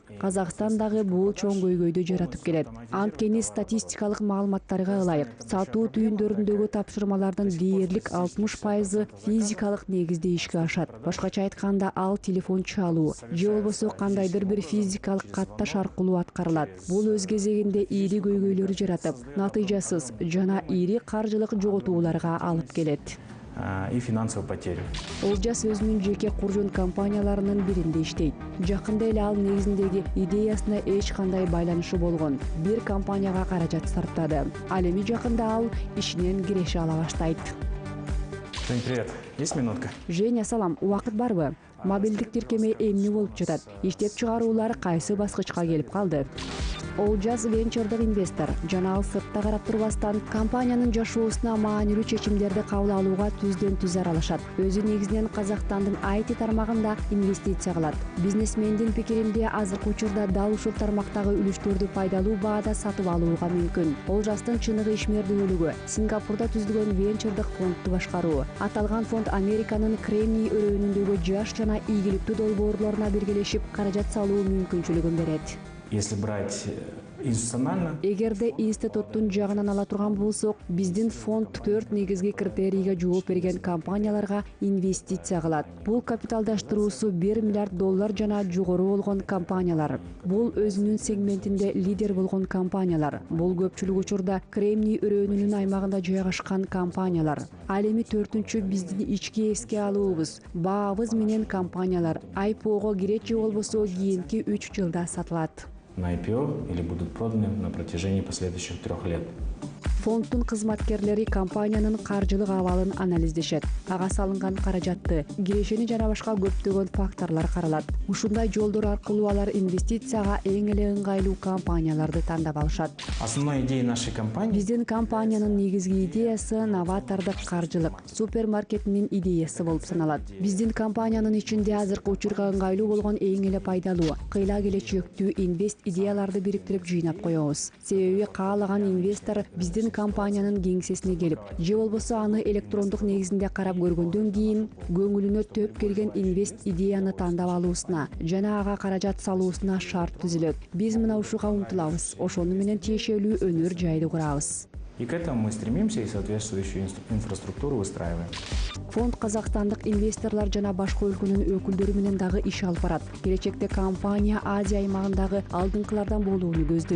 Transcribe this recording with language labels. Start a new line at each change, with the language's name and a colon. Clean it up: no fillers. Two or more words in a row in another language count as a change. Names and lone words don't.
Kyrgyz: Казакстан дагы бул чоң көйгөйдү жаратып келет. Анткени статистикалык маалыматтарга ылайык, сатуу түйүндөрүндөгү тапшырмалардын дээрлик 60%-ы физикалык негизде ишке ашат. Башкача айтканда, ал телефон чалуу же болбосо кандайдыр бир физикалык катташ аркылуу аткарылат. Бул өз кезегинде ири көйгөйлөр жаратып, натыйжасыз жана ири каржылык жоготууларга алып келет.
Russian: И финансовую потерю.
Kyrgyz: Олжас өзүнүн жеке куржун компанияларынын биринде иштейт. Жакында эле ал негизиндеги идеясына эч кандай байланышы болгон бир компанияга каражат сарптады. Ал эми жакында ал ишинен киреше ала баштайт.
Russian: Жень, привет. Есть минутка? Женя,
Kyrgyz: салам. Убакыт барбы? Мобилдик тиркеме эмне болуп жатат? Иштеп чыгаруулар кайсы баскычка келип калды? Олжас венчурдук инвестор жана ал сыртта карап турбастан компаниянын жашоосуна маанилүү чечимдерди кабыл алууга түздөн түз аралашат. Өзү негизинен Казакстандын IT тармагында инвестиция кылат. Бизнесмендин пикиринде азыркы учурда дал ушул тармактагы үлүштөрдү пайдалуу баада сатып алууга мүмкүн. Олжастын чыныгы ишмердүүлүгү Сингапурда түзүлгөн венчурдук фондду башкаруу. Аталган фонд Американын Кремний өрөөнүндөгү жаш жана ийгиликтүү долбоорлоруна биргелешип каражат салуу мүмкүнчүлүгүн берет.
Russian: Если брать институционально,
Kyrgyz: Эгерде институттун жагынан ала турган болсок, биздин фонд 4 негизги критерийге жооп берген компанияларга инвестиция кылат. Бул капиталдаштыруусу $1 миллиард жана жогору болгон компаниялар. Бул өзүнүн сегментинде лидер болгон компаниялар. Бул көпчүлүк учурда Кремний өрөөнүнүн аймагында жайгашкан компаниялар. Ал эми 4-чү биздин ички эске алуубуз, баабыз менен компаниялар IPO'го кирет же болбосо кийинки 3 жылда сатылат.
Russian: на IPO или будут проданы на протяжении последующих 3 лет.
Kyrgyz: Фонддун кызматкерлери компаниянын каржылык абалын анализдешет. Ага салынган каражатты, кирешени жана башка көптөгөн факторлор каралат. Ушундай жолдор аркылуу алар инвестицияга эң эле ыңгайлуу компанияларды тандап алышат.
Russian: Основной идеей нашей компании
Kyrgyz: Биздин компаниянын негизги идеясы новатордук каржылык, супермаркетинин идеясы болуп саналат. Биздин компаниянын ичинде азыркы учурга ыңгайлуу болгон эң эле пайдалуу, кыйла келечектүү инвест идеяларды бириктирип жыйнап коебуз. Себеби каалаган инвестор биздин аны компаниянын кеңсесине келип же болбосо аны электрондук негизинде карап көргөндөн кийин көңүлүнө төп келген инвест идеяны тандап алуусуна жана ага каражат салуусуна шарт түзүлөт. Биз мына ушуга умтулабыз, ошону менен тиешелүү өнөр жайды курабыз.
Russian: И к этому мы стремимся и соответствующую инфраструктуру выстраиваем.
Kyrgyz: Фонд казакстандык инвесторлор жана башка өлкөнүн өкүлдөрү менен дагы иш алып барат. Келечекте компания Азия аймагындагы алдыңкылардан болууну көздөйт.